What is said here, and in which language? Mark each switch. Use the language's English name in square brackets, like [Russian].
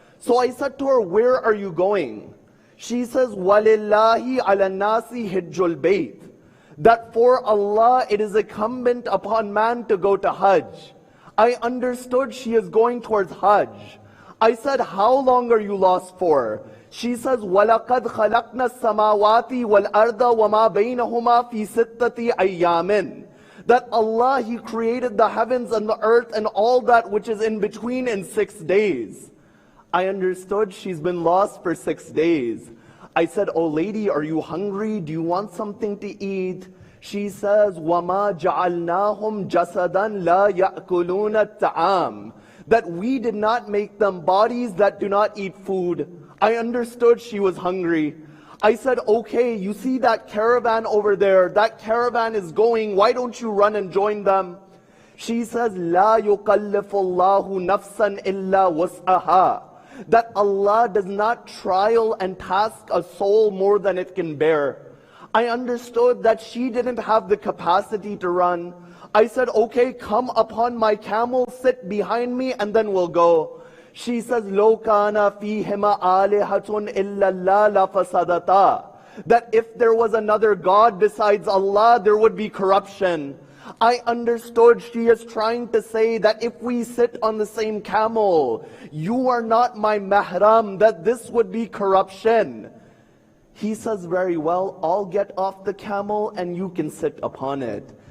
[English] So I said to her, where are you going? She says, [Arabic] وَلِلَّهِ عَلَى النَّاسِ حِجُّ الْبَيْتِ, [English] that for Allah it is incumbent upon man to go to Hajj. I understood she is going towards Hajj. I said, how long are you lost for? She says, [Arabic] وَلَقَدْ خَلَقْنَا السَّمَاوَاتِ وَالْأَرْضَ وَمَا بَيْنَهُمَا فِي سِتَّةِ أَيَّامٍ. [English] That Allah, He created the heavens and the earth and all that which is in between in 6 days. I understood she's been lost for 6 days. I said, oh lady, are you hungry? Do you want something to eat? She says, [Arabic] وَمَا جَعَلْنَاهُمْ جَسَدًا لَا يَأْكُلُونَ الطَّعَامِ. [English] That we did not make them bodies that do not eat food. I understood she was hungry. I said, okay, you see that caravan over there? That caravan is going. Why don't you run and join them? She says, [Arabic] لَا يُكَلِّفُ اللَّهُ نَفْسًا إِلَّا وَسْعَهَا. [English] That Allah does not trial and task a soul more than it can bear. I understood that she didn't have the capacity to run. I said, okay, come upon my camel, sit behind me, and then we'll go. She says, [Arabic] لَوْ كَانَ فِيهِمَا آلِهَةٌ إِلَّا اللَّهُ لَفَسَدَتَا. [English] That if there was another God besides Allah, there would be corruption. I understood she is trying to say that if we sit on the same camel, you are not my mahram, that this would be corruption. He says, very well, I'll get off the camel and you can sit upon it.